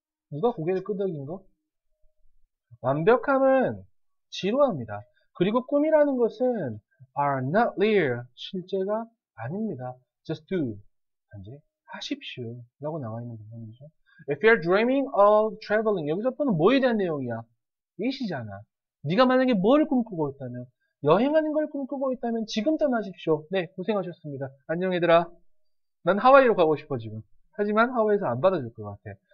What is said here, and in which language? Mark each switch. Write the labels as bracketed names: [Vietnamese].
[Korean] 누가 고개를 끄덕인 거? 완벽함은 지루합니다. 그리고 꿈이라는 것은 [English] are not real. [Korean] 실제가 아닙니다. [English] Just do. [Korean] 단지 하십시오. 라고 나와 있는 부분이죠. [English] If you're dreaming of traveling. [Korean] 여기서 또는 뭐에 대한 내용이야? 일시잖아. 네가 만약에 뭘 꿈꾸고 있다면, 여행하는 걸 꿈꾸고 있다면 지금 떠나십시오. 네, 고생하셨습니다. 안녕 얘들아. 난 하와이로 가고 싶어 지금. 하지만 하와이에서 안 받아줄 것 같아.